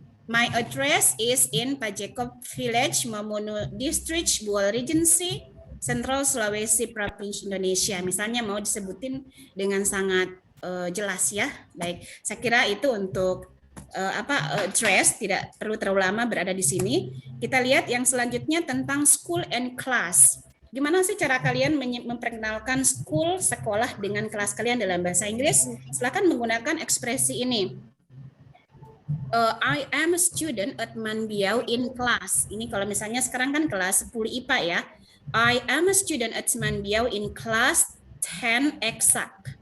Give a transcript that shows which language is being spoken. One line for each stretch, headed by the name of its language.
English: My address is in Pajeko Village, Mamono District, Buol Regency, Central Sulawesi Provinsi Indonesia.
Indonesian: Misalnya mau disebutin dengan sangat jelas ya. Baik, saya kira itu untuk address, tidak perlu terlalu lama berada di sini. Kita lihat yang selanjutnya tentang
English: school and class.
Indonesian: Gimana sih cara kalian memperkenalkan school, sekolah dengan kelas kalian dalam bahasa Inggris? Silakan menggunakan ekspresi ini.
English: I am a student at Manbiau in class.
Indonesian: Ini kalau misalnya sekarang kan kelas 10 IPA ya.
English: I am a student at Manbiau in class 10 exact.